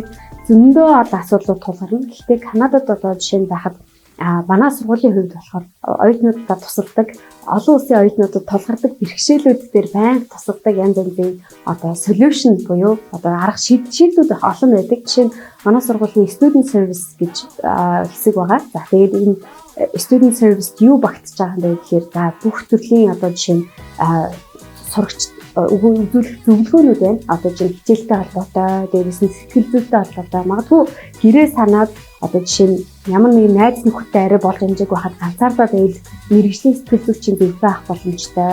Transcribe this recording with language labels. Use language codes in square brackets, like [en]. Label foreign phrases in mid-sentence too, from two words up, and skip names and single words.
[mn] Зөндөө асуудлууд тулгарна. Гэхдээ Канадад жишээ нь байхад манай сургуулийн хувьд болохоор оюутнуудад тусалдаг, олон улсын оюутнуудад тулгардаг бэрхшээлүүд дээр байнга тусалдаг янз бүрийн solution буюу арга шийдвэрүүд олон байдаг. Жишээ нь манай сургуулийн [en] student service [mn] гэж хэсэг байгаа. За тэгээд энэ [en] student service [mn] юу багтаж байгаа юм бэ гэхээр бүх төрлийн жишээ нь сурагч үзүүлэх зөвлөгөөнүүд байна. Жишээ нь хичээлтэй холбоотой, дээрээс нь сэтгэл зүйтэй холбоотой. Магадгүй гэрээ санаад жишээ нь ямар нэгэн найз нөхөдтэй арай болж хэмжээг байхад ганцаардаа байвал мэргэжлийн сэтгэл зүйчийн зөвлөгөө авах боломжтой.